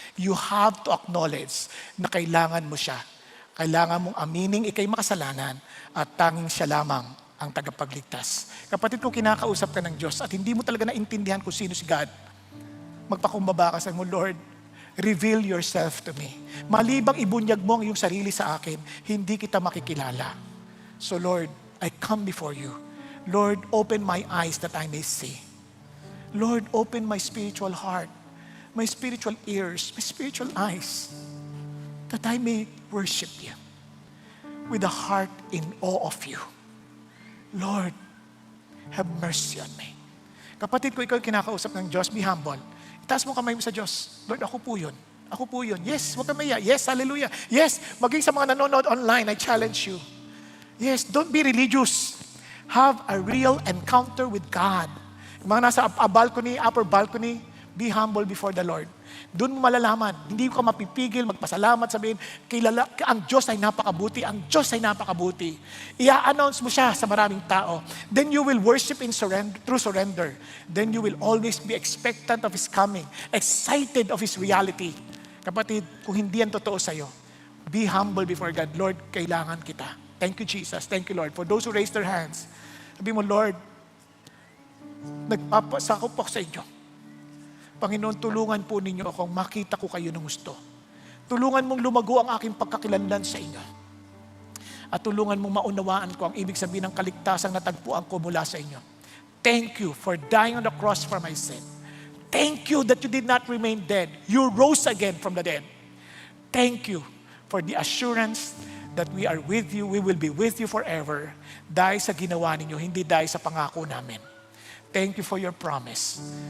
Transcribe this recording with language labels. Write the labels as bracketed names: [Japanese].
[English] You have to acknowledge [Filipino] na kailangan mo siya. Kailangan mong aminin ikay makasalanan at tanging siya lamang ang tagapagligtas. Kapatid, kung kinakausap ka ng Diyos at hindi mo talaga naintindihan kung sino si God, magpakumbaba ka sa mo, [English] Lord, reveal yourself to me. [Filipino] Malibang ibunyag mo ang iyong sarili sa akin, hindi kita makikilala. [English] So Lord, I come before you. Lord, open my eyes that I may see. Lord, open my spiritual heart, my spiritual ears, my spiritual eyes, that I may worship you with a heart in awe of you. Lord, have mercy on me. [Filipino] Kapatid ko, ikaw kinakausap ng Diyos, [English] be humble. [Filipino] Itaas mo kamay mo sa Diyos. Lord, ako po yun. Ako po yun. Yes, huwag ka maya. Yes, hallelujah. [English] Yes, [Filipino] maging sa mga nanonood [English] online, I challenge you. Yes, don't be religious. Have a real encounter with God. [Filipino] Yung mga nasa [English] balcony, upper balcony, be humble before the Lord. [Filipino] Doon mo malalaman, hindi ka mapipigil, magpasalamat, sabihin, ang Diyos ay napakabuti, ang Diyos ay napakabuti. I-announce mo siya sa maraming tao. [English] Then you will worship in surrender, through surrender. Then you will always be expectant of His coming, excited of His reality. [Filipino] Kapatid, kung hindi yan totoo sa'yo, [English] be humble before God. Lord, [Filipino] kailangan kita. [English] Thank you, Jesus. Thank you, Lord. For those who raise their hands, [Filipino] sabi mo, Lord, nagpapasakop po sa inyo. Panginoon, tulungan po ninyo akong makita ko kayo ng gusto. Tulungan mong lumago ang aking pagkakilanlan sa inyo. At tulungan mong maunawaan ko ang ibig sabihin ng kaligtasang natagpuan ko mula sa inyo. [English] Thank you for dying on the cross for my sin. Thank you that you did not remain dead. You rose again from the dead. Thank you for the assurance that we are with you, we will be with you forever. [Filipino] Dahil sa ginawa ninyo, hindi dahil sa pangako namin. [English] Thank you for your promise.